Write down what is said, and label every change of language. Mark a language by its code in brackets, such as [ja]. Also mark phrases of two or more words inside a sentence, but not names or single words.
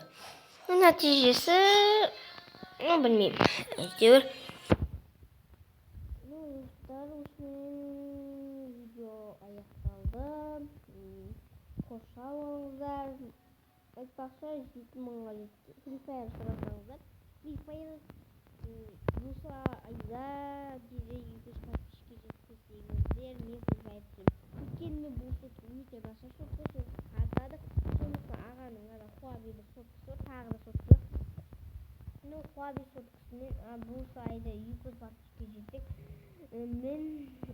[kk] Нәтижесі білмеймін. Әйтеуір. Достар, осымен видео аяқталды. Қош сау болыңыздар. Айтпақшы 7000-ға жетті. Free Fire сұрасаңыздар. Free Fire осы айда 200 подписчикке жеткізсеңіздер мен Free Fire түсемін. Өйткені бұл сот өте нашар сот қой, қартады. Сондықтан ағаның Хуабидің соткысы бар, тағы да соткысы бар. Хуаби соткысымен бұл айда 200 подписчикке жеттік.